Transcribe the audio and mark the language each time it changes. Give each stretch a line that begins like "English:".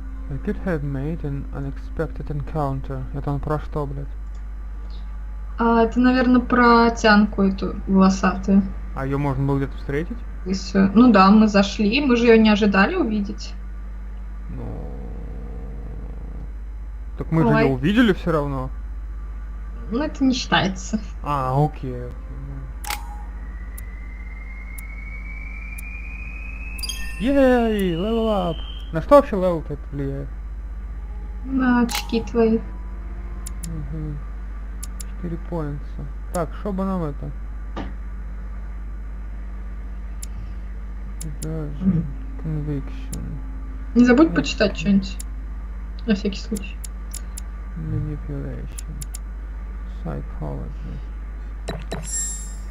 English: I could have made an unexpected encounter.
Russian: Это он про что, блядь? А это, наверное, про Тянку эту волосатую. А ее можно было где-то встретить? И всё. Ну да, мы зашли, мы же ее не ожидали увидеть. Ну... Так мы же Ой. ее увидели все равно. Ну это не считается. А, окей. Ей,
English: level up.
Russian: На что вообще level это влияет? На очки твои. Угу. 4 поинтса. Так, что бы нам это? Даже conviction. Не забудь почитать что-нибудь. На всякий случай.
English: Manipulation. Psychology.